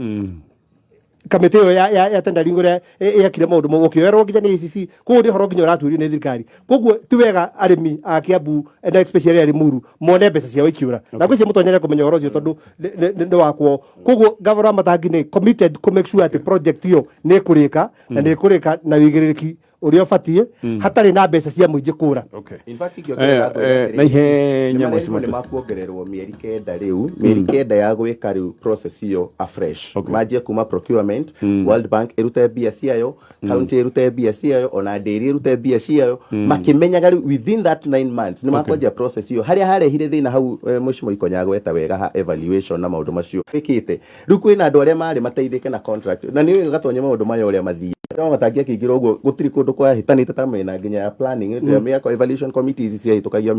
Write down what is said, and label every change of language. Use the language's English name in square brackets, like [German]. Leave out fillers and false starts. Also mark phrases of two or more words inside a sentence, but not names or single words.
[Kikuyu] kamĩtĩ ĩyo ya tendering ũrĩa yekire maũndũ mau ũkĩoerwo nginya nĩ ACC koguo nĩ ũhoro nginya ũratuĩrio nĩ thirikari koguo ti wega arĩmi a Kiambu na especially arĩ Muru mone mbeca ciao ikĩũra na gwĩciria mũtonyere kũmenya ũhoro ũcio tondũ nĩ wakwo koguo gavana wa Matangi nĩ [English] committed to make sure [Kikuyu] atĩ project ĩyo nĩ ĩkũrĩka na nĩ ĩkũrĩka na wĩigĩrĩrĩki ũrĩa ũbatiĩ hatarĩ na mbeca cia mũingĩ kũra na ihenya mũcimo nĩ makuongererwo mĩeri kenda rĩu mĩeri kenda ya gwĩka rĩu process ĩyo afresh manjie kuma procurement World Bank ĩrute mbia ciayo county ĩrute mbia ciayo ona ndĩri ĩrute mbia ciayo makĩmenyaga rĩu [English] within that 9 months [Kikuyu] nĩ makwanjia process ĩyo harĩa harehire thĩna hau mũcimo Ikonyago eta wega ha evaluation na maũndũ macio wĩkĩte rĩu kwĩna andũ arĩa marĩ mateithĩke na contract na nĩ gatonya maũndũ maya ũrĩa mathiĩ Matangi akĩingĩra ũguo gũtirĩ kũndũ kwa hĩtanĩte ta mena nginya ya planning mĩako [English] evaluation committees [Kikuyu] ciahĩtũkagia